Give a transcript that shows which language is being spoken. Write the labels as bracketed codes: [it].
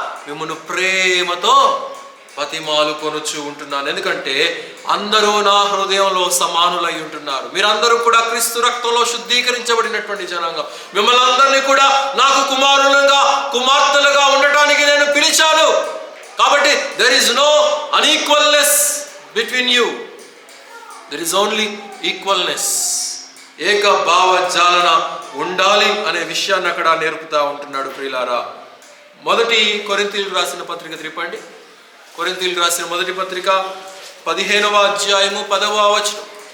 [te] మిమ్మల్ని ప్రేమతో బతిమాలు కొనుచు ఉంటున్నాను, ఎందుకంటే అందరూ నా హృదయంలో సమానులై ఉంటున్నారు. మీరందరూ కూడా క్రీస్తు రక్తంలో శుద్ధీకరించబడినటువంటి జనాంగం. మిమ్మల్ని అందరినీ కూడా నాకు కుమార్తెలుగా ఉండటానికి నేను పిలిచాను. కాబట్టి [en] there is no unequalness between you, there is only equalness. [te] ఏక భావజాలన ఉండాలి అనే విషయాన్ని అక్కడ నేర్పుతా ఉంటున్నాడు. ప్రియులారా, మొదటి కొరింథీయులకు రాసిన పత్రిక త్రిపండి. కొరింథీయులకు రాసిన మొదటి పత్రిక 15వ అధ్యాయము 10వ వచనం.